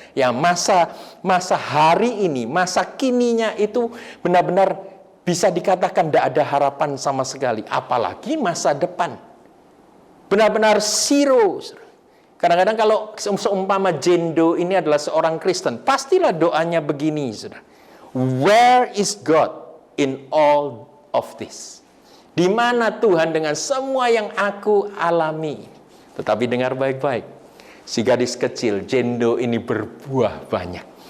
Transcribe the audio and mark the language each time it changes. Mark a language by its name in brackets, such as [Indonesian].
[Indonesian] Ya, masa hari ini, masa kininya itu benar-benar bisa dikatakan tidak ada harapan sama sekali, apalagi masa depan. Benar-benar zero. Kadang-kadang kalau seumpama jendo ini adalah seorang Kristen, pastilah doanya begini, saudara. [English] Where is God in all of this? [Indonesian] Di mana Tuhan dengan semua yang aku alami? Tetapi dengar baik-baik, si gadis kecil jendo ini berbuah banyak.